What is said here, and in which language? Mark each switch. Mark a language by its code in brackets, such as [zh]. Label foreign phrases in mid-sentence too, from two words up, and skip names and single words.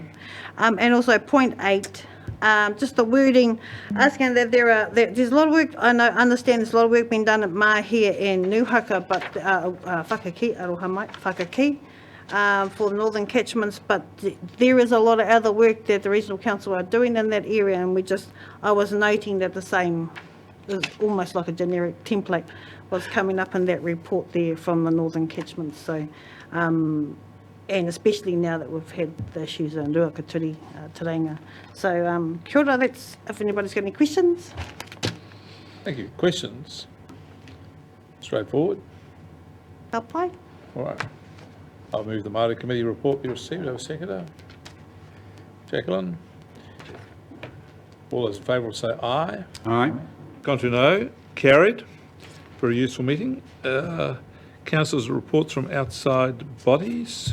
[en] And also point 8, just the wording, asking that there's a lot of work, I understand there's a lot of work being done at Mahia and Nuhaka, but Whakaki, [mi] Aroha mai, [en] Whakaki, for the northern catchments, but there is a lot of other work that the Regional Council are doing in that area, and I was noting that the same, it was almost like a generic template, was coming up in that report there from the northern catchments. So, and especially now that we've had the issues in Ruakaturi, Tauranga. [mi] So, kia ora, [en] that's if anybody's got any questions. Thank you. Questions? Straightforward. [mi] Ka pai. [en] All right. I'll move the Māori Committee report be received. Have a seconder. Jacqueline. All those in favour will say aye. Aye. Contrary, no. Carried. Very useful meeting. Council's reports from outside bodies.